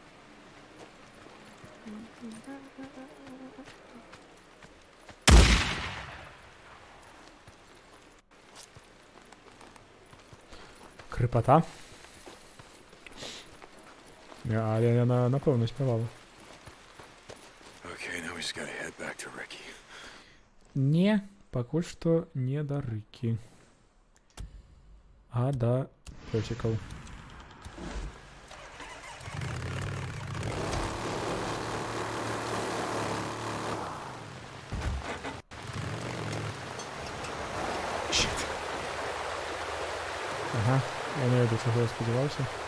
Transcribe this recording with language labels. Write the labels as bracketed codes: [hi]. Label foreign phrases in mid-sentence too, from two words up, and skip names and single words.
[uk] Крипота. [be] Але яна, [uk] напевно, співала. [en] Okay, now we just gotta head back to Ricky. [be] Не, пакуль што не да Рыкі. А да пёсікаў. [uk] Ага, я не веду, чого я сподівався.